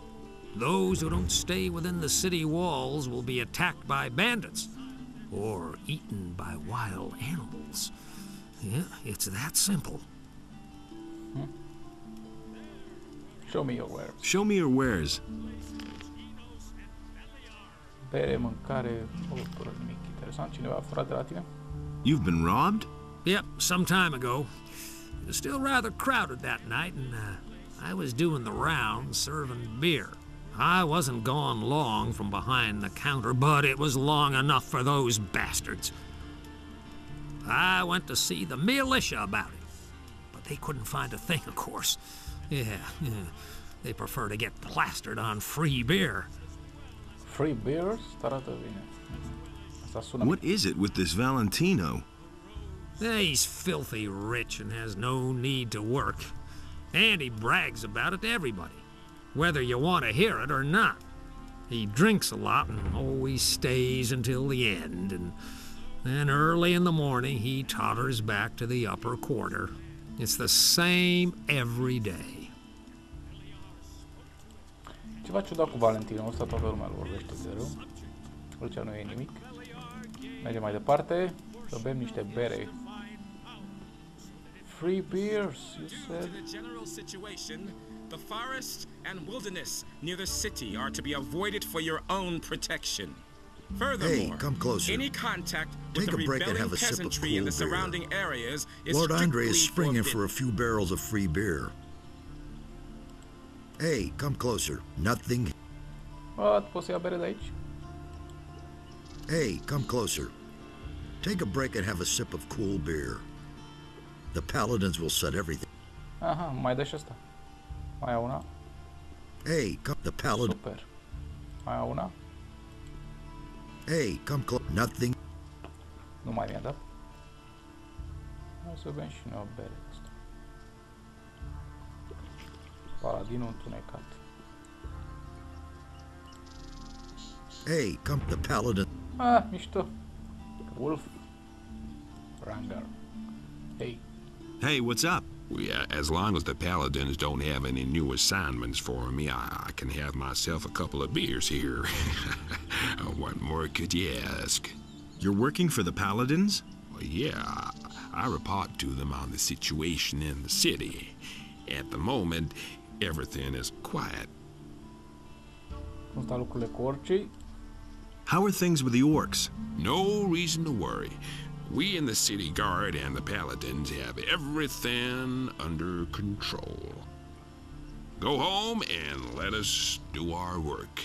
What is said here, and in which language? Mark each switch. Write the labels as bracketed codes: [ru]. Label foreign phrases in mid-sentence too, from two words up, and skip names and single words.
[en] Those who don't stay within the city walls will be attacked by bandits, or eaten by wild animals. Yeah, it's that simple. Show me your wares. Show me your wares. [ro] Bere, mâncare, fără nimic interesant. Cineva a furat de la tine? [en] You've been robbed? Yep, some time ago. It was still rather crowded that night, and I was doing the rounds serving beer. I wasn't gone long from behind the counter, but it was long enough for those bastards. I went to see the militia about it, but they couldn't find a thing, of course. Yeah, they prefer to get plastered on free beer. Free beers? [ro] Arată bine. Asta sună. [en] What is it with this Valentino? He's filthy rich and has no need to work. And he brags about it to everybody, whether you want to hear it or not. He drinks a lot and always stays until the end, and then early in the morning he totters back to the upper quarter. It's the same every day. [ro] Ceva ciudat cu Valentinul ăsta, toată lumea îl vorbește de rău. Aici nu e nimic. Mergem mai departe, să bem niște bere. [en] Free beers, you said? The general situation, the forest and wilderness near the city are to be avoided for your own protection. Furthermore, Hey, come closer. any contact with Take the a break and rebelling have a sip of peasantry cool in the beer. surrounding areas is Lord Andre is strictly springing for forbidden. a few barrels of free beer. Hey, come closer. Nothing. [ro] Poți să ia bere de aici? [en] Hey, come closer. Take a break and have a sip of cool beer. The paladins will set everything. [ro] Aha, mai dă și asta. Mai au una? [en] Hey, come the paladin. [ro] Super. Mai au una? [en] Hey, come close. Nothing. [ro] Nu mai mi-a dat. Hai să bem și noi o bere asta. Paladinul întunecat. [en] Hey, come the paladin. [ro] Ah, mișto. Wolf. [en] Ranger. Hey, Hey, what's up? Yeah, as long as the Paladins don't have any new assignments for me, I can have myself a couple of beers here. What more could you ask? You're working for the Paladins? Well, yeah, I report to them on the situation in the city. At the moment, everything is quiet. [ro] Cum stau lucrurile cu orcii? [en] How are things with the orcs? No reason to worry. We in the city guard and the Paladins have everything under control. Go home and let us do our work.